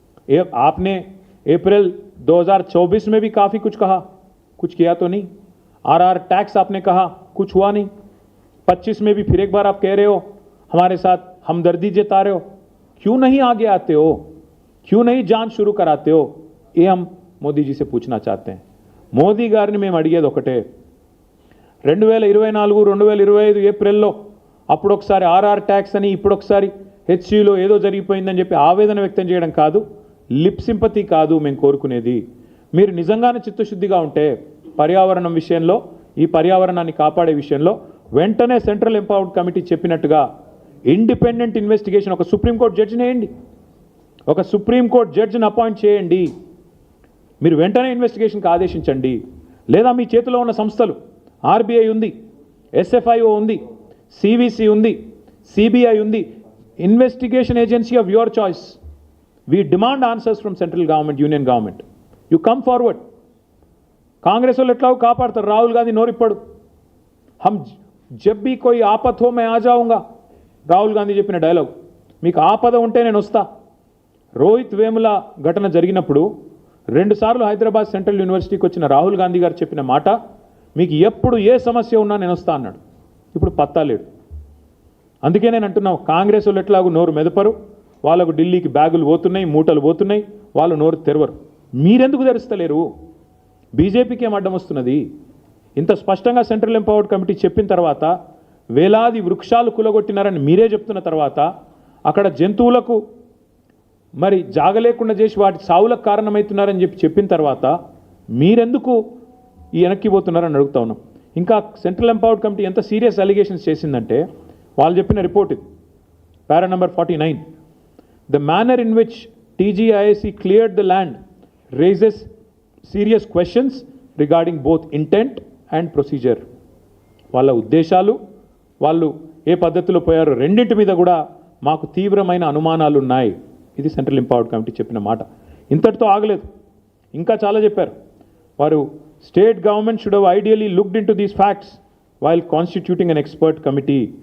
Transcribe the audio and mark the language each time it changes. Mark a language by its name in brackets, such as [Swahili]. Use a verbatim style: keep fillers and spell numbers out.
[Hindi] ये आपने अप्रैल दो हज़ार चौबीस में भी काफ़ी कुछ कहा, कुछ किया तो नहीं. आरआर टैक्स आपने कहा, कुछ हुआ नहीं. पच्चीस में भी फिर एक बार आप कह रहे हो हमारे साथ हमदर्दी जता रहे हो. क्यों नहीं आगे आते हो? क्यों नहीं जांच शुरू कराते हो? ये हम మోదీ जी से पूछना चाहते हैं. [Telugu] మోదీ గారిని మేము అడిగేది ఒకటే, రెండు వేల ఇరవై నాలుగు రెండు వేల ఇరవై ఐదు ఏప్రిల్లో అప్పుడు ఒకసారి ఆర్ఆర్ ట్యాక్స్ అని, ఇప్పుడు ఒకసారి హెచ్సీలో ఏదో జరిగిపోయిందని చెప్పి ఆవేదన వ్యక్తం చేయడం కాదు, లిప్ సింపతి కాదు మేము కోరుకునేది. మీరు నిజంగానే చిత్తశుద్ధిగా ఉంటే పర్యావరణం విషయంలో, ఈ పర్యావరణాన్ని కాపాడే విషయంలో వెంటనే సెంట్రల్ ఎంపవర్డ్ కమిటీ చెప్పినట్టుగా ఇండిపెండెంట్ ఇన్వెస్టిగేషన్, ఒక సుప్రీంకోర్టు జడ్జిని వేయండి, ఒక సుప్రీంకోర్టు జడ్జిని అపాయింట్ చేయండి. మీరు వెంటనే ఇన్వెస్టిగేషన్కి ఆదేశించండి. లేదా మీ చేతిలో ఉన్న సంస్థలు, ఆర్బీఐ ఉంది, ఎస్ఎఫ్ఐఓ ఉంది, సివిసి ఉంది, సిబిఐ ఉంది, [English] Investigation agency of your choice. We demand answers from central government, union government. You come forward. [Telugu] Congress वाले एट्ला कापाड़ता राहुल गांधी नोरी पड़, [Hindi] हम जब भी कोई आपत हो मैं आ जाऊंगा. [Telugu] राहुल गांधी చెప్పిన డైలాగ్, మీకు ఆపద ఉంటే నేను వస్తా. రోహిత్ వేముల ఘటన జరిగినప్పుడు రెండుసార్లు హైదరాబాద్ సెంట్రల్ యూనివర్సిటీకి వచ్చిన రాహుల్ గాంధీ గారు చెప్పిన మాట, మీకు ఎప్పుడు ఏ సమస్య ఉన్నా నేను వస్తా అన్నాడు. ఇప్పుడు పత్తా లేడు. అందుకే నేను అంటున్నాను, కాంగ్రెస్ వాళ్ళు ఎట్లాగూ నోరు మెదపరు, వాళ్ళకు ఢిల్లీకి బ్యాగులు పోతున్నాయి, మూటలు పోతున్నాయి, వాళ్ళు నోరు తెరవరు. మీరెందుకు తెరుస్తలేరు? బీజేపీకి ఏం అడ్డం వస్తున్నది? ఇంత స్పష్టంగా సెంట్రల్ ఎంపవర్డ్ కమిటీ చెప్పిన తర్వాత, వేలాది వృక్షాలు కూలగొట్టినారని మీరే చెప్తున్న తర్వాత, అక్కడ జంతువులకు మరి జాగలేకుండా చేసి వాటి సావులకు కారణమవుతున్నారని చెప్పి చెప్పిన తర్వాత మీరెందుకు ఈ వెనక్కిపోతున్నారని అడుగుతా ఉన్నాం. ఇంకా సెంట్రల్ ఎంపవర్డ్ కమిటీ ఎంత సీరియస్ అలిగేషన్స్ చేసిందంటే, వాళ్ళు చెప్పిన రిపోర్ట్ ఇది, [English] Para number forty nine. The manner in which T G I S C cleared the land raises serious questions regarding both intent and procedure. [Telugu] వాళ్ళ ఉద్దేశాలు, వాళ్ళు ఏ పద్ధతిలో పోయారో రెండింటి మీద కూడా మాకు తీవ్రమైన అనుమానాలు ఉన్నాయి. ఇది సెంట్రల్ ఎంపవర్డ్ కమిటీ చెప్పిన మాట. ఇంతటితో ఆగలేదు, ఇంకా చాలా చెప్పారు వారు. [English] State government should have ideally looked into these facts while constituting an expert committee.